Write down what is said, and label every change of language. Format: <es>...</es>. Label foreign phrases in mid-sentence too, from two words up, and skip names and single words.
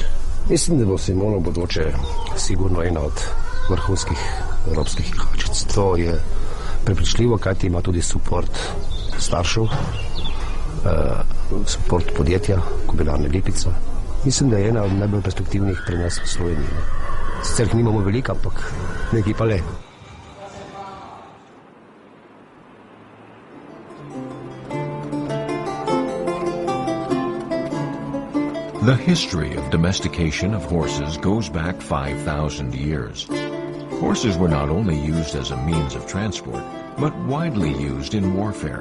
<sl>Mislim, da bo Simona bodoče sigurno ena od vrhunskih evropskih jahačic. To je prepričljivo, kajti ima tudi support staršev, support podjetja, Kobilarne Lipica. Mislim, da je ena od najbolj perspektivnih pri nas v Sloveniji. Sicer jih nimamo veliko, ampak nekaj pa le.</sl> <en>The history of domestication of horses goes back 5,000 years. Horses were not only used as a means of transport, but widely used in warfare.</en>